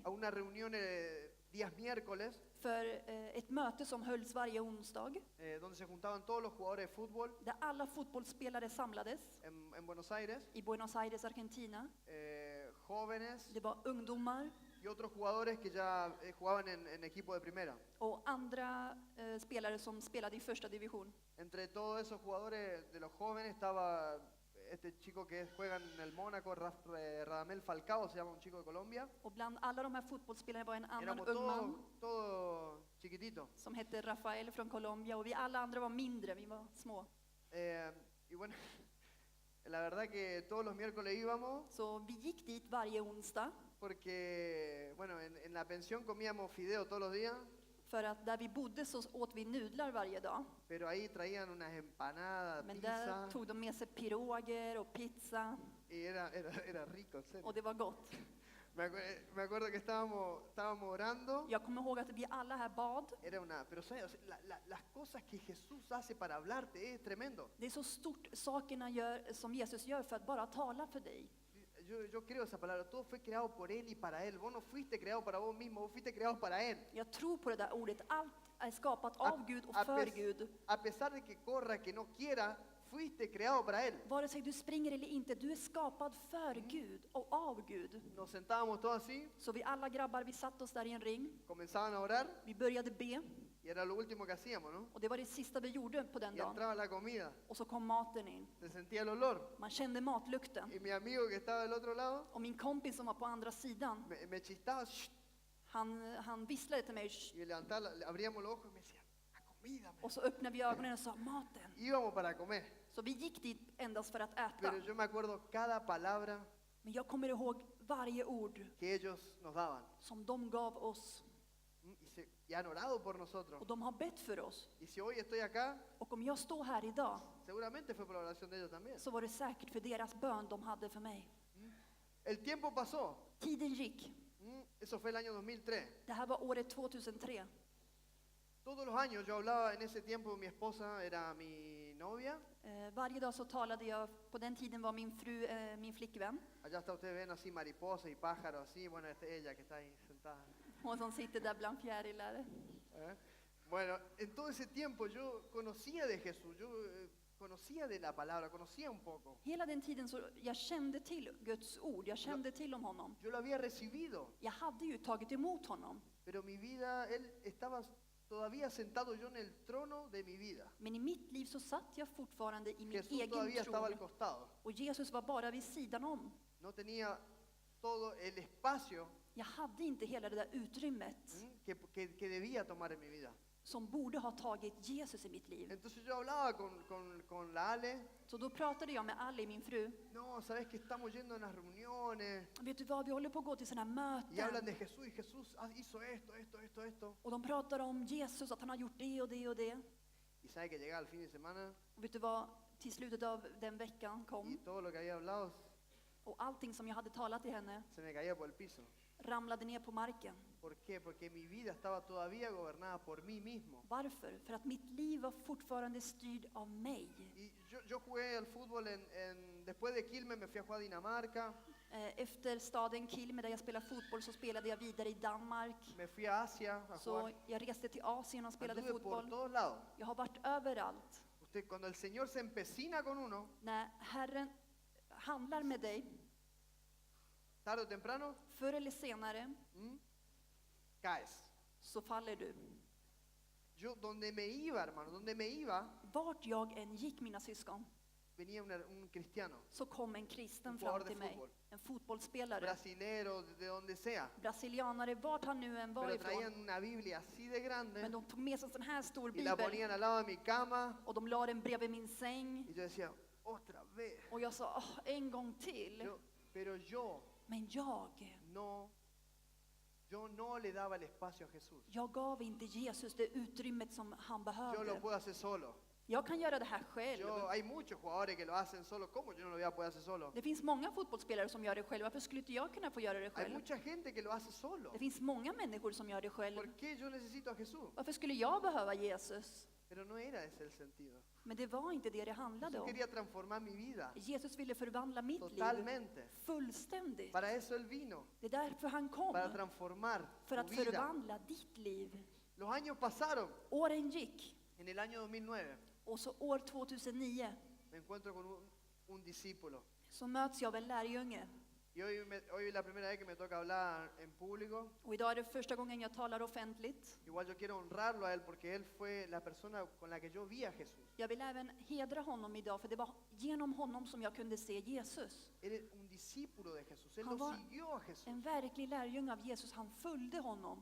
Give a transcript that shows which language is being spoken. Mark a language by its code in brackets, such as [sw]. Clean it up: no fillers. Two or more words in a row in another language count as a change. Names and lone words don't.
[es] a una reunión días miércoles, [sv] för ett möte som hölls varje onsdag. [es] donde se juntaban todos los jugadores de fútbol [sv] Där alla fotbollsspelare samlades [es] en Buenos Aires, [sv] i Buenos Aires, Argentina. [es] jóvenes [sv] Det var ungdomar [es] y otros jugadores que ya jugaban en equipo de primera. [sv] och andra spelare som spelade i första division. [es] Entre todos esos jugadores de los jóvenes estaba este chico que juega en el Mónaco, Radamel Falcao, se llama, un chico de Colombia. [sv] Och bland alla de här fotbollsspelarna var en annan [es] Éramos [sv] ung man [es] todos chiquititos. [sv] som hette Rafael från Colombia och vi alla andra var mindre, vi var små. [es] Y bueno, la verdad que todos los miércoles íbamos [sv] Så vi gick dit varje onsdag [es] porque, bueno, en la pensión comíamos fideo todos los días, [sv] för att där vi bodde så åt vi nudlar varje dag. [es] pero ahí traían unas empanadas, [sv] Men där [es] pizza, [sv] tog de med sig piroger och pizza [es] y era rico, en serio. [sv] och det var gott. [es] Me acuerdo que estábamos orando. [sv] Jag kommer ihåg att vi alla här bad. [es] Pero ¿sabes? O sea, las cosas que Jesús hace para hablarte es tremendo. [sv] Det är så stort sakerna som Jesus gör för att bara tala för dig. [es] yo creo esa palabra, todo fue creado por Él y para Él. Vos no fuiste creado para vos mismo, vos fuiste creado para Él. [sv] Jag tror på det där ordet. Allt är skapat [es] A- [sv] av Gud och [es] a [sv] för [es] pes- [sv] Gud. [es] A pesar de que corra, que no quiera, fuiste creado para Él. [sv] Vare sig du springer eller inte, du är skapad för Gud och av Gud. [es] Nos sentábamos todos así, [sv] Så vi alla grabbar, vi satt oss där i en ring. [es] comenzaban a orar [sv] Vi började be [es] y era lo último que hacíamos, ¿no? [sv] och det var det sista vi gjorde på den [es] Y [sv] dagen. [es] entraba la comida, [sv] Och så kom maten in. [es] se sentía el olor. [sv] Man kände matlukten. [es] Y mi amigo que estaba del otro lado [sv] Och min kompis som var på andra sidan, [es] me chistaba, "Shh", [sv] han visslade till mig. "Shh." [es] y levantaba, abríamos los ojos y me decía, la comida. [sv] Och så öppnade vi ögonen och sa maten. [es] Íbamos para comer, [sv] Så vi gick dit endast för att äta. [es] pero yo me acuerdo cada palabra [sv] Men jag kommer ihåg varje ord [es] que ellos nos daban. [sv] som de gav oss. [es] Y han orado por nosotros. [sv] Och de har bett för oss. [es] Y si hoy estoy acá, [sv] Och om jag står här idag [es] seguramente fue por la oración de ellos también. [sv] så var det säkert för deras bön de hade för mig. [es] El tiempo pasó. [sv] Tiden gick. [es] Eso fue el año 2003. [sv] Det här var året 2003. [es] Todos los años yo hablaba en ese tiempo, mi esposa era mi novia. [sv] Varje dag så talade jag, på den tiden var min fru min flickvän. [es] Allá está, ustedes ven así mariposa y pájaro así. Bueno, esta es ella que está ahí sentada. [sv] Hon som sitter där bland fjärilar. ¿Eh? [es] Bueno, en todo ese tiempo yo conocía de Jesús, yo conocía de la palabra, conocía un poco. [sv] Hela den tiden så jag kände till Guds ord, jag kände till om honom. [es] Yo lo había recibido, [sv] Jag hade ju tagit emot honom. [es] pero mi vida, Él estaba todavía sentado yo en el trono de mi vida. [sv] Men i mitt liv så satt jag fortfarande i min [es] Jesús [sv] egen [es] todavía estaba al [sv] tron. [es] costado. [sv] Och Jesus var bara vid sidan om. [es] No tenía todo el espacio [sv] Jag hade inte hela det där utrymmet [es] que debía tomar en mi vida. [sv] som borde ha tagit Jesus i mitt liv. [es] Entonces yo hablaba con la Ale. [sv] Så då pratade jag med Ali, min fru. [es] No, sabes que estamos yendo a unas reuniones [sv] Vet du vad, vi håller på att gå till sådana här [es] y hablan de [sv] möten. [es] Jesús y Jesús hizo esto. [sv] Och de pratar om Jesus, att han har gjort det och det och det. [es] Y sabe que llegaba el fin de semana [sv] Och vet du vad, till slutet av den veckan [es] y [sv] kom. [es] todo lo que había hablado [sv] Och allting som jag hade talat till henne [es] se me caía por el piso. [sv] ramlade ner på marken. [es] ¿Por qué? Porque mi vida estaba todavía gobernada por mí mismo. [sv] Varför? För att mitt liv var fortfarande styrd av mig. [es] Y yo jugué al fútbol después de Quilmes me fui a jugar a Dinamarca, [sv] Efter staden Kilme där jag spelade fotboll så spelade jag vidare i Danmark. [es] me fui a Asia a [sv] Så [es] jugar. [sv] jag reste till Asien och spelade [es] Anduve por [sv] fotboll. [es] todos lados. [sv] Jag har varit överallt. [es] Cuando el Señor se empecina con uno, [sv] När Herren handlar med dig, [es] tarde o temprano, [sv] förr eller senare, [es] caes. [sv] så faller du. [es] Yo, donde me iba, hermano, donde me iba, [sv] Vart jag än gick, mina syskon, [es] venía un cristiano, [sv] så kom en kristen [es] Un [sv] fram [es] jugador de [sv] till mig. [es] fútbol. [sv] En fotbollsspelare. [es] brasilero, de donde sea, [sv] Brasilianare, vart han nu än var [es] pero [sv] ifrån. [es] traían una Biblia así de grande [sv] Men de tog med sig en sån här stor [es] y la [sv] bibel [es] ponían al lado de mi cama [sv] och de la den bredvid min säng. [es] y yo decía, otra vez. [sv] Och jag sa, en gång till. [es] Pero [sv] Men [es] yo no le daba el espacio a Jesús. [sv] jag gav inte Jesus det utrymmet som han [es] Yo lo [sv] behövde. [es] puedo hacer solo. [sv] Jag kan göra det här själv. [es] Hay muchos jugadores que lo hacen solo. ¿Cómo yo no lo voy a poder hacer solo? [sv] Det finns många fotbollsspelare som gör det själv. Varför skulle inte jag kunna få göra det [es] Hay [sv] själv? [es] mucha gente que lo hace solo. [sv] Det finns många människor som gör det själv. [es] ¿Por qué yo necesito a Jesús? [sv] Varför skulle jag behöva Jesus? [es] Pero no era ese el sentido. [sv] Men det var inte det det handlade [es] Jesús [sv] om. [es] quería transformar mi vida [sv] Jesus ville förvandla mitt liv [es] totalmente. [sv] fullständigt. [es] Para eso Él vino, [sv] Det är därför han kom. [es] para transformar [sv] För [es] tu [sv] att [es] vida. [sv] förvandla ditt liv. [es] Los años pasaron. [sv] Åren gick. [es] En el año 2009 [sv] Och så år 2009 [es] me encuentro con un discípulo. [sv] så möts jag av en lärjunge. [es] Y hoy es la primera vez que me toca hablar en público. [sv] Och idag är det första gången jag talar offentligt. [es] Igual yo quiero honrarlo a él porque él fue la persona con la que yo vi a Jesús. [sv] Jag vill även hedra honom idag, för det var genom honom som jag kunde se Jesus. [es] Él es un discípulo de Jesús. Él [sv] Han [es] lo [sv] var [es] siguió a Jesús. [sv] En verklig lärjunge av Jesus, han följde honom.